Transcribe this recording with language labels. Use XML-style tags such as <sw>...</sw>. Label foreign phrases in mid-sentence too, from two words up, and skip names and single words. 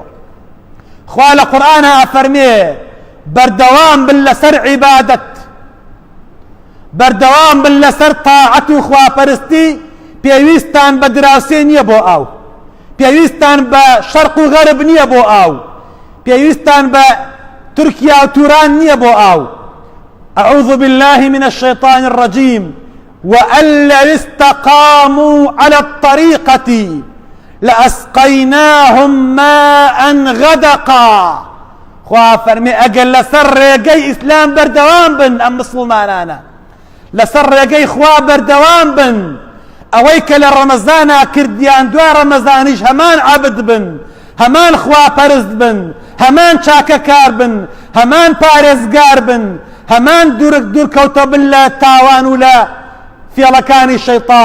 <ckb>خوا لە قورئانە ئەفەرمێ بەردەوام بن لەسەر عیبادەت، بەردەوام بن لەسەر تاعەت و خواپەرستی. پێویستان بە دراوسێ نییە بۆ ئاو، پێویستان بە شەرق و غەرب نییە بۆ ئاو، پێویستان بە تورکیا و توران نییە بۆ ئاو.</ckb> <ar>أعوذ بالله من الشيطان الرجيم. وأن لو استقاموا على الطريقة لأسقيناهم ماء غدقا.</ar> <ckb>خوا فەرمێ ئەگەر لەسەر ڕێگەی ئیسلام بەردەوام بن ئەم مسلمانانە، لەسەر ڕێگەی خوا بەردەوام بن، ئەوەی کە لە ڕەمەزانە کردیان دوای ڕەمەزانیش هەمان عەبد بن، هەمان خواپەرست بن، هەمان چاکەکار بن، هەمان پارێزگار بن، هەمان دوورکەوتە بن لە تاوان و لە فێڵەکانی شەیطان.</ckb>